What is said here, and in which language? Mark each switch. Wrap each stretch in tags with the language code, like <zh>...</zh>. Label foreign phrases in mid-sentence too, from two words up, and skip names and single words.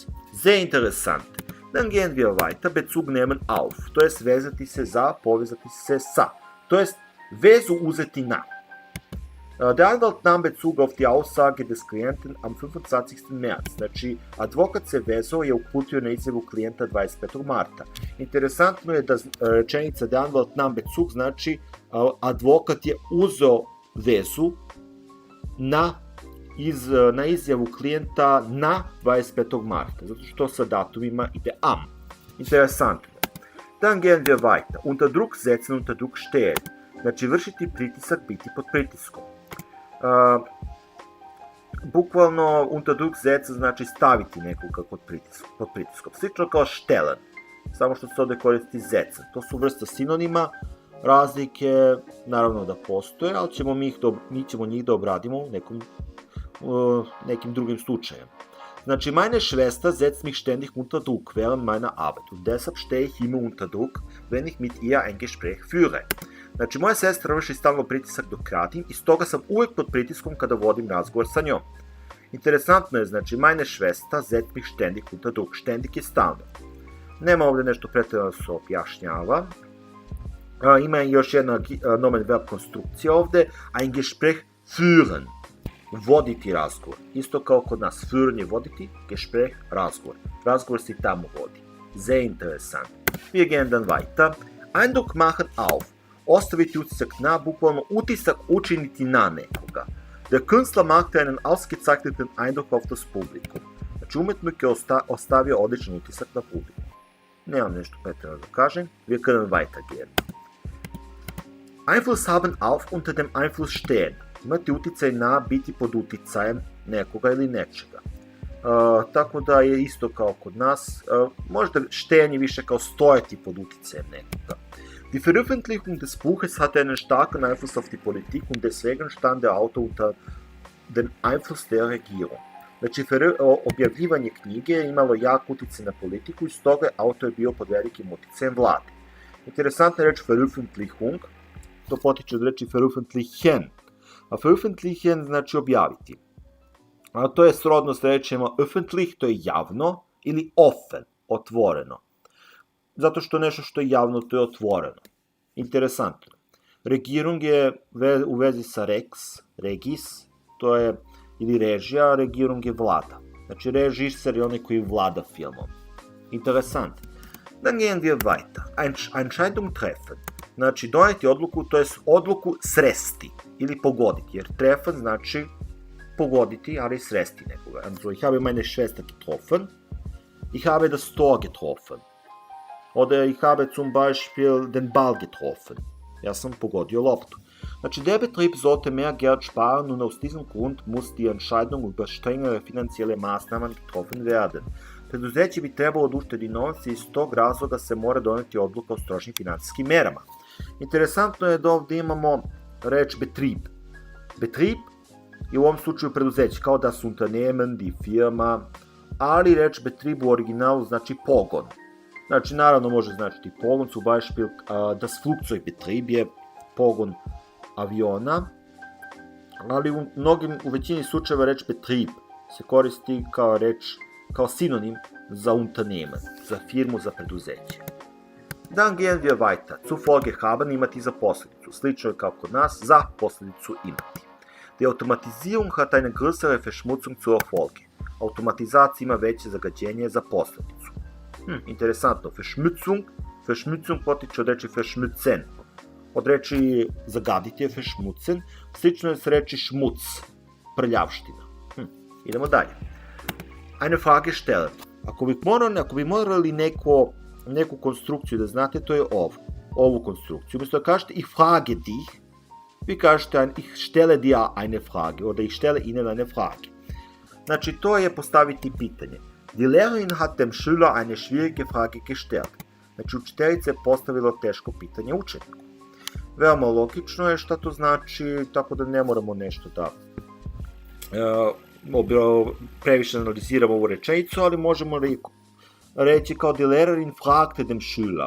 <de>Sehr interessant. Dann gehen wir weiter, Bezug nehmen auf,</de> <sr>to jest vezati se za, povezati se sa, to jest vezu uzeti na.</sr> <de>Der Anwalt nahm Bezug auf die Aussage des Klienten am 25. März.</de> <sr>Znači, advokat se vezao je uputio na izjavu klijenta 25. marta. Interesantno je da rečenica</sr> <de>der Anwalt nahm Bezug</de> <sr>znači advokat je uzeo vezu na izjavu klijenta na 25. marta, zato što sa datumima ide am. Interesantno.</sr> <de>Dann gehen wir weiter. Unter Druck setzen, unter Druck stehen.</de> <sr>Znači, vršiti pritisak, biti pod pritiskom. Bukvalno,</sr> <de>unter Druck setzen</de> <sr>znači staviti nekoga pod pritiskom. Slično kao stellen, samo što se ovde koristi setzen. To su vrsta sinonima, razlike naravno da postoje, ali mi ćemo njih da obradimo nekim drugim slučajem. Znači,</sr> <de>meine Schwester setzt mich ständig unter Druck während meiner Arbeit und deshalb stehe ich immer unter Druck, wenn ich mit ihr ein Gespräch führe.</de> <sr>Znači, moja sestra vrši stalno pritisak dok radim i stoga sam uvek pod pritiskom kada vodim razgovor sa njom. Interesantno je, znači,</sr> <de>meine Schwester setzt mich ständig unter Druck.</de> <sr>Ständig je stalno. Nema ovde nešto pretjerano se objašnjava. Ima još jedna nomen verb konstrukcija ovde,</sr> <de>ein Gespräch führen.</de> <sr>Voditi razgovor. Isto kao kod nas. Führen je voditi, Gespräch, razgovor. Razgovor se tamo vodi.</sr> <de>Sehr interessant. Wir gehen dann weiter. Eindruck machen auf.</de> <sr>Ostaviti utisak na, bukvalno utisak učiniti na nekoga.</sr> <de>Der Künstler machte einen ausgezeichneten Eindruck auf das Publikum.</de> <sr>Znači, umetnik je ostavio odličan utisak na publiku. Nemam nešto pretjerano da kažem.</sr> <de>Wir können weitergehen. Einfluss haben auf, unter dem Einfluss stehen.</de> <sr>Imati uticaj na, biti pod uticajem nekoga ili nečega. Tako da je isto kao kod nas. Možda stehen više kao stojati pod uticajem nekoga.</sr> <de>Die Veröffentlichung des Buches hatte einen starken Einfluss auf die Politik und deswegen stand der Autor unter den Einfluss der Regierung.</de> <sr>Znači, objavljivanje knjige je imalo jak uticaj na politiku i stoga je autor bio pod velikim uticajem vlade. Interesantna reč Veröffentlichung, to potiče od reči Veröffentlichen. A Veröffentlichen znači objaviti. A to je srodno s rečima öffentlich, to je javno, ili offen, otvoreno. Zato što nešto što je javno, to je otvoreno. Interesantno. Regierung je u vezi sa regis, to je ili režija, regierung je vlada. Znači režiser je onaj koji vlada filmom.</sr> <de>Interesant. Dann gehen wir weiter. Entscheidung treffen.</de> <sr>Znači doneti odluku, to je odluku sresti ili pogoditi, jer treffen znači pogoditi, ali sresti nekoga.</sr> <de>Also ich habe meine Schwester getroffen, ich habe das Tor getroffen. Oder ich habe zum Beispiel den Ball getroffen.</de> <sr>Ja sam pogodio loptu. Znači,</sr> <de>der Betrieb sollte mehr Geld sparen und aus diesem Grund muss die Entscheidung über strengere finanzielle Maßnahmen getroffen werden.</de> <sr>Preduzeće bi trebalo da uštedi novac i iz tog razloga se mora doneti odluka o strožnim financijskim merama. Interesantno je da ovdje imamo reč Betrieb. Betrieb je u ovom slučaju preduzeće, kao</sr> <de>das Unternehmen, die Firma,</de> <sr>ali reč Betrieb u originalu znači pogon. Znači, naravno može značiti pogon,</sr> <de>zum Beispiel das Flugzeugbetrieb</de> <sr>je pogon aviona, ali u većini slučajeva reč Betrieb se koristi kao sinonim za Unternehmen, za firmu, za preduzeće.</sr> <de>Dann gehen wir weiter. Zufolge haben</de> <sr>imati za posljedicu. Slično je kao kod nas, za posljedicu imati.</sr> <de>Die Automatisierung hat eine größere Verschmutzung zur Folge.</de> <sr>Automatizacija ima veće zagađenje za posljedicu. Interesantno, Verschmutzung potiče od reči verschmutzen. Od reči zagaditi je verschmutzen, slično je s reči šmuc, prljavština. Idemo dalje.</sr> <de>Eine Frage stellen.</de> <sr>Ako bi morali neku konstrukciju da znate, to je ovu konstrukciju. Umjesto da kažete</sr> <de>ich frage dich,</de> <sr>vi kažete</sr> <de>ich stelle dir eine Frage, oder ich stelle ihnen eine Frage.</de> <sr>Znači, to je postaviti pitanje.</sr> <de>Die Lehrerin hat dem Schüler eine schwierige Frage gestellt.</de> <sr>Znači, učiteljica je postavila teško pitanje učeniku. Veoma logično je šta to znači, tako da ne moramo nešto da previše analiziramo ovu rečenicu, ali možemo reći kao</sr> <de>die Lehrerin fragte dem Schüler.</de>